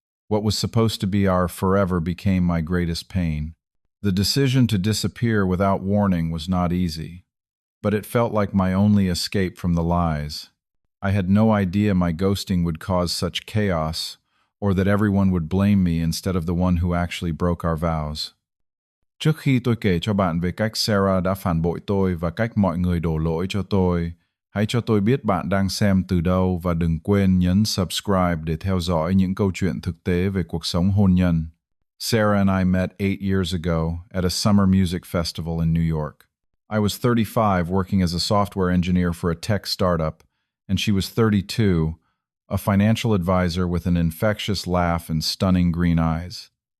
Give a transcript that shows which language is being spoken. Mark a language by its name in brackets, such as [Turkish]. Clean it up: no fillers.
[English] What was supposed to be our forever became my greatest pain. The decision to disappear without warning was not easy, but it felt like my only escape from the lies. I had no idea my ghosting would cause such chaos, or that everyone would blame me instead of the one who actually broke our vows. [Vietnamese] Trước khi tôi kể cho bạn về cách Sarah đã phản bội tôi và cách mọi người đổ lỗi cho tôi, hãy cho tôi biết bạn đang xem từ đâu và đừng quên nhấn subscribe để theo dõi những câu chuyện thực tế về cuộc sống hôn nhân. [English] Sarah and I met 8 years ago at a summer music festival in New York. I was 35 working as a software engineer for a tech startup, and she was 32, a financial advisor with an infectious laugh and stunning green eyes.